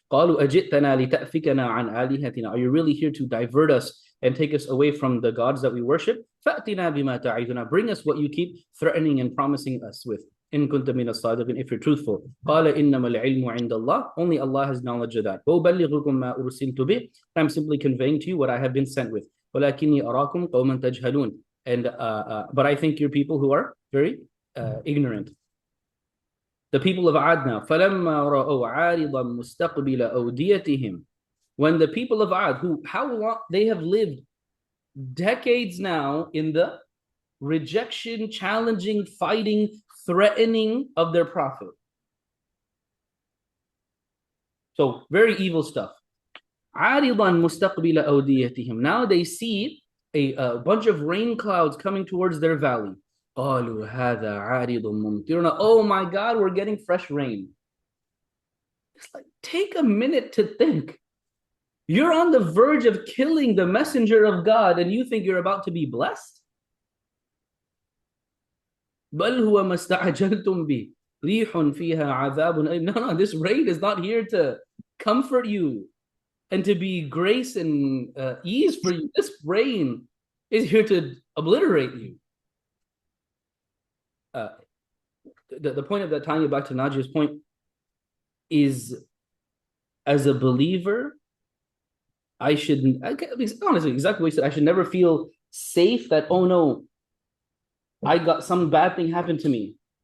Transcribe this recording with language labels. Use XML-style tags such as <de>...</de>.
<ar>قالوا أجئتنا لتأفكنا عن آلهتنا.</ar> <en>Are you really here to divert us and take us away from the gods that we worship?</en> <ar>فأتنا بما تعيدنا.</ar> <en>Bring us what you keep threatening and promising us with.</en> <ar>إن كنت من الصادقين,</ar> <en>if you're truthful.</en> <ar>قال إنما العلم عند الله.</ar> <en>Only Allah has knowledge of that.</en> <ar>وأبلغكم ما أرسلت به.</ar> <en>I'm simply conveying to you what I have been sent with.</en> <ar>ولكني أراكم قوما تجهلون.</ar> <en>And but I think you're people who are very ignorant. The people of Ad now.</en> <ar>فَلَمَّا رَأَوْا عَارِضًا مُسْتَقْبِلَ أَوْدِيَتِهِمْ.</ar> <en>When the people of Ad, who, how long, they have lived decades now in the rejection, challenging, fighting, threatening of their prophet. So, very evil stuff.</en> <ar>عَارِضًا مُسْتَقْبِلَ أَوْدِيَتِهِمْ.</ar> <en>Now they see a bunch of rain clouds coming towards their valley.</en> <ar>قالوا هذا عارض ممطرنا.</ar> <en>Oh my God, we're getting fresh rain. It's like, take a minute to think. You're on the verge of killing the messenger of God and you think you're about to be blessed?</en> <ar>بل هو ما استعجلتم به ريح فيها عذاب أليم.</ar> <en>No, this rain is not here to comfort you and to be grace and ease for you. This rain is here to obliterate you. The point of that, tying it back to Najia's point, is as a believer, I shouldn't, honestly, exactly what you said, I should never feel safe that, oh no, I got some bad thing happened to me.</en>